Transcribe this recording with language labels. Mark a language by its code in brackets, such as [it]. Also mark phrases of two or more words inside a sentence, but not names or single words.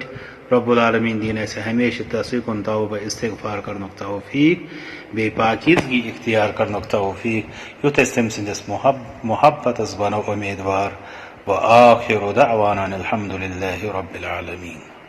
[ks] رب العالمین دین اسے ہمیشہ تصویر کن توبہ استغفار کرنک توفیق بے پاکیزگی اختیار کرنک توفیق یوت اس تم سندس محبت بنو امیدوار. [ar] وآخر دعوانا الحمد للہ رب العالمین.